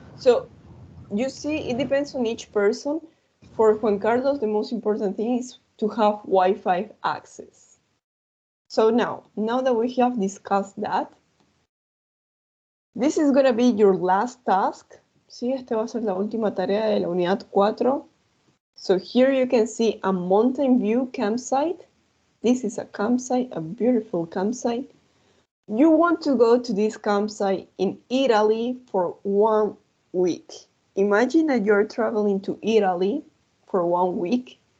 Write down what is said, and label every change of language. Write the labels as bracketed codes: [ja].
[en] So, you see, it depends on each person. For Juan Carlos, the most important thing is to have Wi-Fi access. So now that we have discussed that, this is going to be your last task. [es] Sí, esta va a ser la última tarea de la unidad 4. [en] So here you can see a mountain view campsite. This is a campsite, a beautiful campsite. You want to go to this campsite in Italy for 1 week. Imagine that you're traveling to Italy for 1 week.